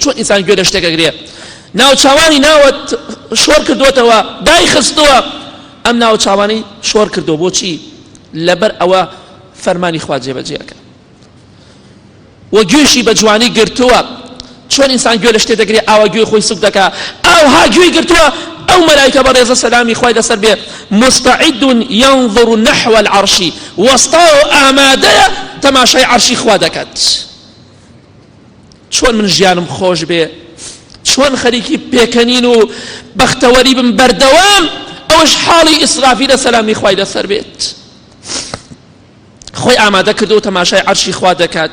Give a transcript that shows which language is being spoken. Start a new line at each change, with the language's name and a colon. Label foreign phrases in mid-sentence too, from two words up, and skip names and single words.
Central Kurdish: چۆن ئینسان گوێ لە شتێکەگرێ؟ ناو چاوانی ناوت شۆر کردوتەوە، دای خستووە، ئەم ناو چاوانی شۆر کردو. بۆچی؟ لەبەر ئەوە فەرمانی خوا جێبەجێەکە. و گوێشی بە جوانی گرتووە. چۆن ئینسان گوێ لە شتێ دەگرێ؟ ئاوا گوێی خۆی سوک دەکا، ئاوها گوێی گرتووە. ئەو مەلایکە بەڕێزە سەلامی خوای لەسەر بێ
Arabic: مستعد ينظر نحو العرش،
Central Kurdish: وەستا و ئامادەیە تەماشای عەرشی خوا دەکات. چۆن من ژیانم خۆش بێ، چۆن خەریکی پێکەنین و بەختەوەری بم بەردەوام، ئەوەش حاڵی ئیسرافیلە سەلامی خوای لەسەر بێت. خۆی ئامادە کردو تەماشای عەرشی خوا دەکات.